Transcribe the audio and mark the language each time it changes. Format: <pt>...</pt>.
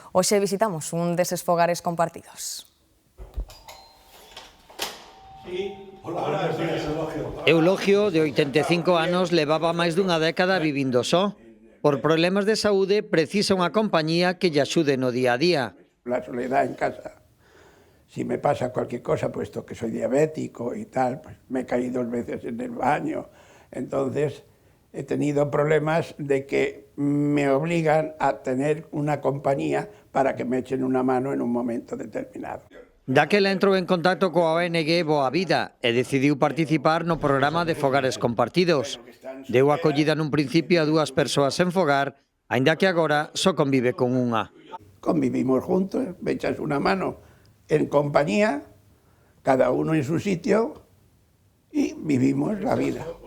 <gl>Hoxe visitamos un deses fogares compartidos. Eulogio, de 85 anos, levaba máis dunha década vivindo só. Por problemas de saúde, precisa unha compañía que lle axude no día a día.</gl> <es>La soledad en casa. Si me pasa cualquier cosa, puesto que soy diabético y tal, pues me he caído 2 veces en el baño. Entonces, he tenido problemas de que me obligan a tener una compañía para que me echen una mano en un momento determinado.</es> <gl>Daquela entrou en contacto coa ONG Boa Vida e decidiu participar no programa de fogares compartidos. Deu acollida nun principio a 2 persoas en fogar, aínda que agora só convive con unha.</gl> <es>Convivimos juntos, me echas una mano en compañía, cada uno en su sitio, y vivimos la vida.</es>